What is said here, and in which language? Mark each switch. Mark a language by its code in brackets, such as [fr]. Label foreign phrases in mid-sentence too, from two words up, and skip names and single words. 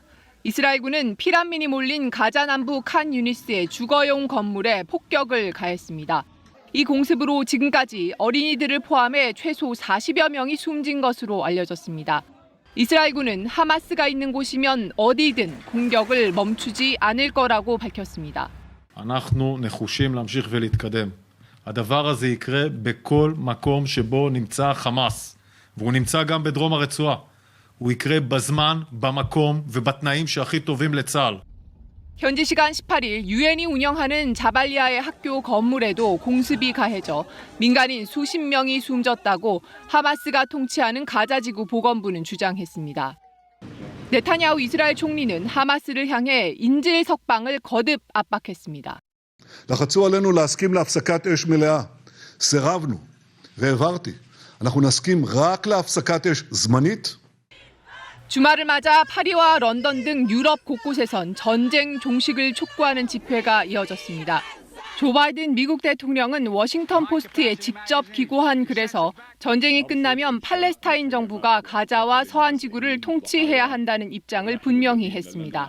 [ko] 이스라엘군은 피난민이 몰린 가자 남부 칸 유니스의 주거용 건물에 폭격을 가했습니다. 이 공습으로 지금까지 어린이들을 포함해 최소 40여 명이 숨진 것으로 알려졌습니다. 이스라엘군은 하마스가 있는 곳이면 어디든 공격을 멈추지 않을 거라고 밝혔습니다. [he] אנחנו נחושים להמשיך ולהתקדם. הדבר הזה יקרה בכל מקום שבו נמצא חמאס, והוא נמצא גם בדרום הרצועה. הוא יקרה בזמן, במקום ובתנאים שהכי טובים לצה"ל. [ko] 현지 시간 18일 유엔이 운영하는 자발리아의 학교 건물에도 공습이 가해져 민간인 수십 명이 숨졌다고 하마스가 통치하는 가자지구 보건부는 주장했습니다. 네타냐후 이스라엘 총리는 하마스를 향해 인질 석방을 거듭 압박했습니다. [he] לחצו עלינו להסכים להפסקת אש מלאה. סירבנו והעברתי. אנחנו נסכים רק להפסקת אש זמנית. [ko] 주말을 맞아 파리와 런던 등 유럽 곳곳에선 전쟁 종식을 촉구하는 집회가 이어졌습니다. 조 바이든 미국 대통령은 워싱턴 포스트에 직접 기고한 글에서 전쟁이 끝나면 팔레스타인 정부가 가자와 서한 지구를 통치해야 한다는 입장을 분명히 했습니다.